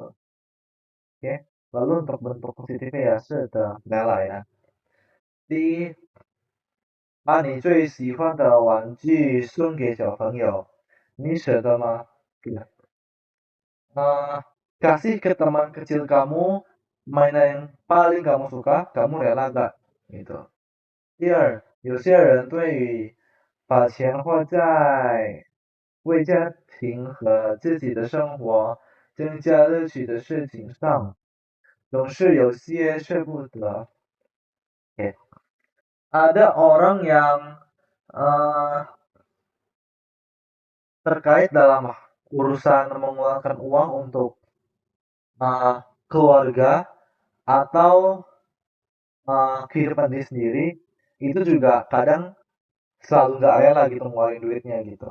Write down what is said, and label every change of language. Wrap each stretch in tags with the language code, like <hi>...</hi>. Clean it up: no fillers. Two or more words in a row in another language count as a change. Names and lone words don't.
<id>Oke. Lalu untuk bentuk positifnya ya sudah rela ya.</id> <zh>第一，把你最喜欢的玩具送给小朋友，你舍得吗？</zh> <id>kasih ke teman kecil kamu mainan yang paling kamu suka, kamu rela gak? Gitu.</id> <zh>第二，有些人对于把钱花在为家庭和自己的生活增加乐趣的事情上总是有些舍不得.</zh> <id>Oke. Ada orang yang uh, terkait dalam urusan mengeluarkan uang untuk keluarga atau kehidupan diri sendiri itu juga kadang selalu gak rela gitu ngeluarin duitnya gitu.</id>